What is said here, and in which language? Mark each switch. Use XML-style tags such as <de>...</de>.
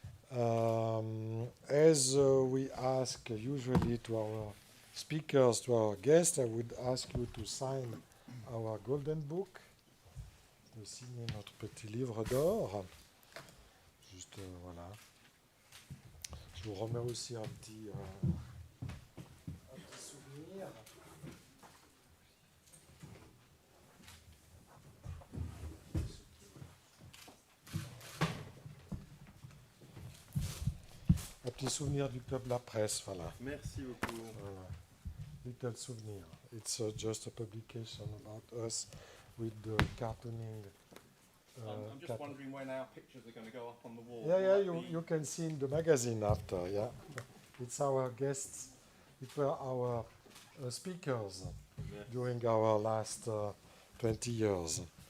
<en>As we ask usually to our speakers, to our guests, I would ask you to sign our golden book,</en> <fr>de signer notre petit livre d'or. Juste, voilà. Je vous remets aussi un petit souvenir. Un petit souvenir du club La Presse, voilà. Merci beaucoup.</fr> <en>Voilà. Little souvenir. It's just a publication about us with the cartooning. I'm just wondering when our pictures are going to go up on the wall. Yeah, you can see in the magazine after, yeah. It's our guests, it were our speakers during our last 20 years.</en>